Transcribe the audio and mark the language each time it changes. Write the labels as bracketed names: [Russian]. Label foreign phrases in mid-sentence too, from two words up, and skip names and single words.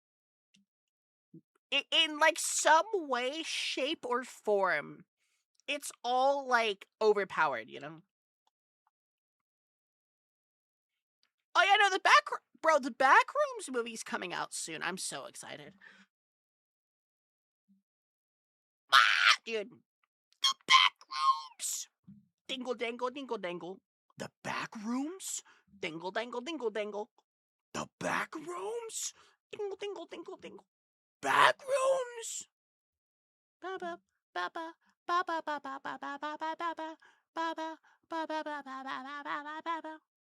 [English] In like some way, shape, or form, it's all like overpowered, you know? Oh yeah, no, the Backrooms movie's coming out soon. I'm so excited. Ah, dude. The Backrooms! Dingle dangle dingle dangle. The Backrooms? Dingle dangle dingle dangle. The Backrooms? Dingle dingle dingle dingle. Backrooms! Baba baba baba baba baba baba baba baba baba baba baba baba.